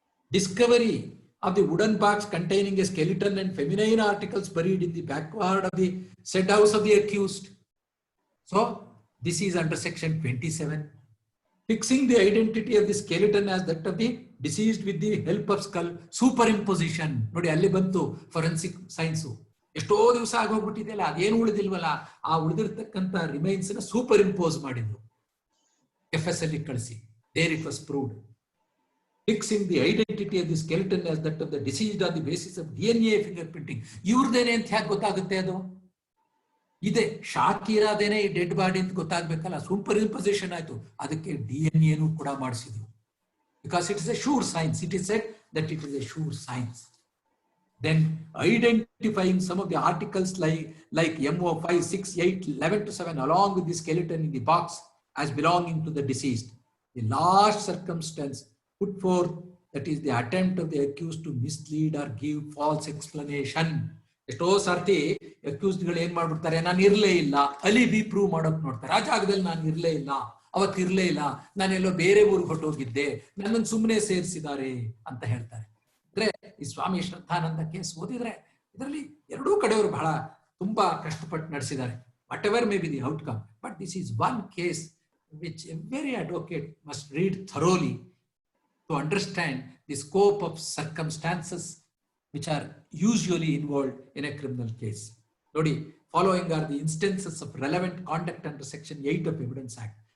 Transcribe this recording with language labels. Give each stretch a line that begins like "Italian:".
English: Discovery of the wooden box containing a skeleton and feminine articles buried in the backward of the said house of the accused. So this is under Section 27. Fixing the identity of the skeleton as that of the deceased with the help of skull superimposition.
Kannada: Nodi alli bantu forensic science. ಎಷ್ಟೋ ದಿವಸ ಆಗೋಗ್ಬಿಟ್ಟಿದೆಯಲ್ಲ, ಅದೇನು ಉಳಿದಿಲ್ವಲ್ಲ, ಆ ಉಳಿದಿರ್ತಕ್ಕಂಥ remains ನ super impose ಮಾಡಿದ್ರು FS ಅಲ್ಲಿ ಕಳಿಸಿ.
English: There it was proved. fixing the identity of the skeleton as that of the deceased on the basis of DNA fingerprinting.
Kannada: ಇವ್ರದೇನೆ ಅಂತ ಹೇಗೆ ಗೊತ್ತಾಗುತ್ತೆ? ಅದು ಇದೆ, ಶಾಕಿರಾದೇನೆ ಈ ಡೆಡ್ ಬಾಡಿ ಅಂತ ಗೊತ್ತಾಗ್ಬೇಕಲ್ಲ, ಸೂಪರ್ ಇಂಪೊಸಿಷನ್ ಆಯ್ತು, ಅದಕ್ಕೆ DNA ಕೂಡ ಮಾಡಿಸಿದ್ರು.
English: Because it is a sure science. It is said that it is a sure science. Then identifying some of the articles like MO5, 6, 8, 11 to 7 along with the skeleton in the box as belonging to the deceased. The last circumstance put forth, that is the attempt of the accused to mislead or give false explanation.
Kannada: ಎಷ್ಟೋ ಸರ್ತಿ accused ಗಳು ಏನ್ ಮಾಡ್ಬಿಡ್ತಾರೆ, ನಾನು ಇರ್ಲೇ ಇಲ್ಲ, alibi prove ಮಾಡೋಕ್ ನೋಡ್ತಾರೆ. ಆ ಜಾಗದಲ್ಲಿ ನಾನು ಇರ್ಲೇ ಇಲ್ಲ, ಅವತ್ತಿರ್ಲೇ ಇಲ್ಲ, ನಾನೆಲ್ಲೋ ಬೇರೆ ಊರಿಗೆ ಹೊಟ್ಟೋಗಿದ್ದೆ, ನನ್ನನ್ನು ಸುಮ್ಮನೆ ಸೇರಿಸಿದ್ದಾರೆ ಅಂತ ಹೇಳ್ತಾರೆ. ಅಂದ್ರೆ ಈ ಸ್ವಾಮಿ ಶ್ರದ್ಧಾನಂದ ಕೇಸ್ ಓದಿದ್ರೆ ಇದರಲ್ಲಿ ಎರಡೂ ಕಡೆಯವರು ಬಹಳ ತುಂಬಾ ಕಷ್ಟಪಟ್ಟು ನಡೆಸಿದ್ದಾರೆ.
English: Whatever may be the outcome, but this is one case which every advocate must read thoroughly to understand the scope of circumstances which are usually involved in a criminal case. Nodi, following are the instances of relevant conduct under Section 8 of Evidence Act.